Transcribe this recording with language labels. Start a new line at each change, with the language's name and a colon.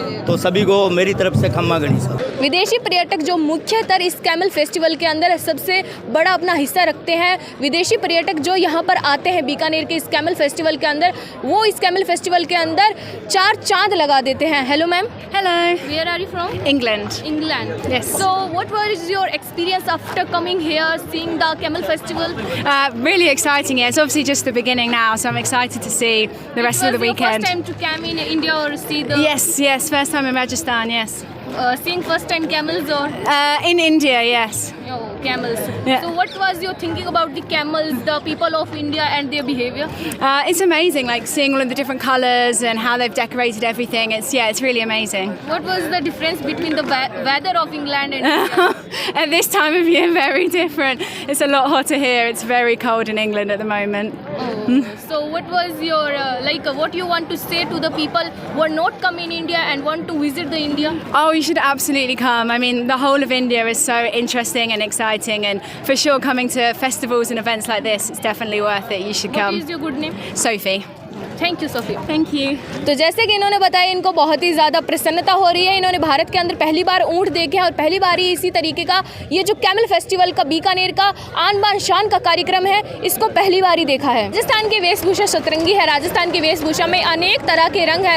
Hindi: तो सभी को मेरी तरफ से खम्मा गणिसा। विदेशी पर्यटक जो मुख्यतः इस कैमल फेस्टिवल के अंदर सबसे बड़ा अपना हिस्सा रखते हैं, विदेशी पर्यटक जो यहाँ पर आते हैं बीकानेर के इस कैमल फेस्टिवल के अंदर, वो इस कैमल फेस्टिवल के अंदर 4 चांद लगा देते हैं।
English: Hello ma'am. Hello. Where are you from? England. England. Yes. So what was your experience after coming here, seeing the camel festival? Really exciting. Yeah, it's obviously just the beginning now, so I'm excited to see the rest of the Was your weekend. first time to come in India or see the Yes, first time in Rajasthan. Yes, seeing first time camels or in India. Yes. camels? Yeah. So what was your thinking about the camels, the people of India and their behavior? It's amazing, like seeing all of the different colours and how they've decorated everything. It's really amazing. What was the difference between the weather of England and India? At this time of year, very different. It's a lot hotter here. It's very cold in England at the moment. So what was your what you want to say to the people who are not come in India and want to visit the India? Oh, you should absolutely come. I mean, the whole of India is so interesting and exciting, and for sure coming to festivals and events like this, it's definitely worth it. You should What come. is your good name? Sophie. Thank you Sophie. Thank you.
Hindi: तो जैसे कि इन्होंने बताया, इनको बहुत ही ज़्यादा प्रसन्नता हो रही है। इन्होंने भारत के अंदर पहली बार ऊँट देखे हैं और पहली बार ही इसी तरीके का ये जो कैमल फेस्टिवल का बीकानेर का आन बान शान का कार्यक्रम है, इसको पहली बार ही देखा है। राजस्थान की वेशभूषा सतरंगी है। राजस्थान की वेशभूषा में अनेक तरह के रंग है।